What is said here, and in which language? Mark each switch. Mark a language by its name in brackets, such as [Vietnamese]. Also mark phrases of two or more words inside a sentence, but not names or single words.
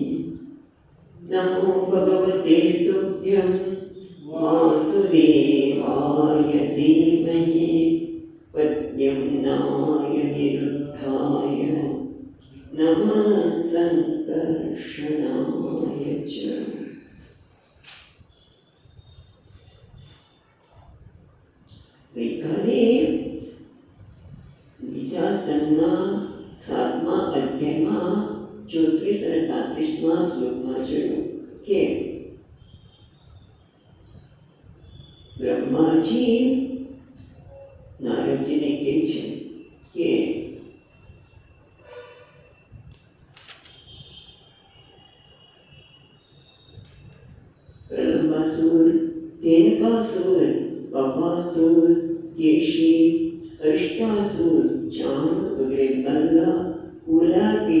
[Sanskrit] नमो भगवते तुभ्यं वासुदेवाय धीमहि प्रद्युम्नाय निरुद्धाय नमः संकर्षणाय च। [Gujarati] ગઈકાલે બીજા સ્કંધના 7મા અધ્યાયમાં 34 અને 35મા શ્લોકમાં જોયું કે બ્રહ્માજી નારદજીને કહે છે કે પ્રલંબાસુર, તેનકાસુર, બકાસુર, કેશી, અષ્ટાસુર, ચાણ વગેરે મલ્લ, કુલાબી,